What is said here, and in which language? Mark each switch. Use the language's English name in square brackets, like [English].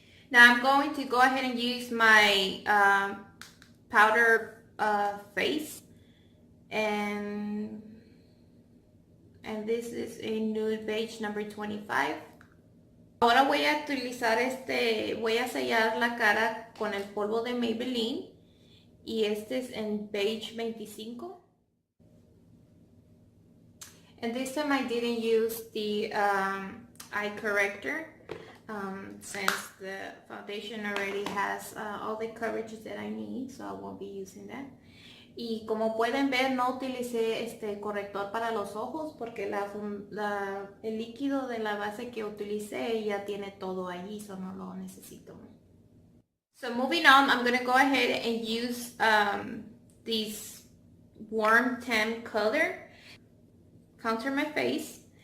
[English] Now I'm going to go ahead and use my powder face, and this is a nude beige number 25. [Spanish] Ahora voy a utilizar voy a sellar la cara con el polvo de Maybelline y este es en beige 25. [English] And this time I didn't use the eye corrector. Since the foundation already has all the coverage that I need, so I won't be using that. [Spanish] Y como pueden ver, no utilicé este corrector para los ojos porque el líquido de la base que utilicé ya tiene todo allí, so no lo necesito. [English] So moving on, I'm going to go ahead and use this warm tan color, contour my face.